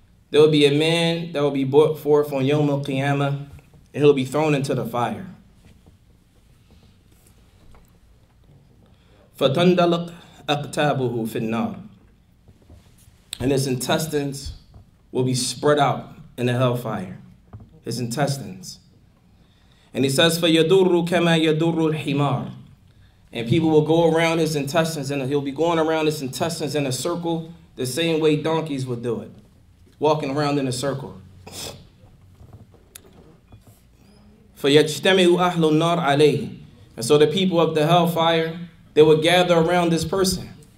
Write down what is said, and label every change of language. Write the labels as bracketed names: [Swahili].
[English] There will be a man that will be brought forth on Yawm al-Qiyamah, and he'll be thrown into the fire. [Arabic] فَتَنْدَلَقْ أَقْتَابُهُ فِي النَّارِ. [English] And his intestines will be spread out in the hellfire. His intestines. And he says, [Arabic] فَيَدُرُّ كَمَا يَدُرُّ الْحِمَارِ. [English] And people will go around his intestines, and he'll be going around his intestines in a circle the same way donkeys would do it. Walking around in a circle. [Arabic] فَيَجْتَمِعُ أَهْلُ النَّارِ عَلَيْهِ. [English] And so the people of the hellfire, they will gather around this person.